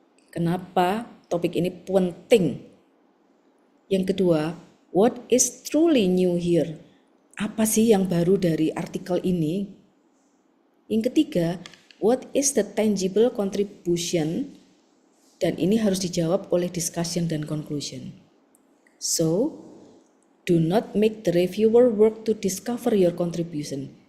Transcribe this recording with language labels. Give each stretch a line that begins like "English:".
Indonesian: Kenapa topik ini penting? Yang kedua,
English: what is truly new here?
Indonesian: Apa sih yang baru dari artikel ini? Yang ketiga,
English: what is the tangible contribution?
Indonesian: Dan ini harus dijawab oleh discussion dan conclusion.
English: So, do not make the reviewer work to discover your contribution.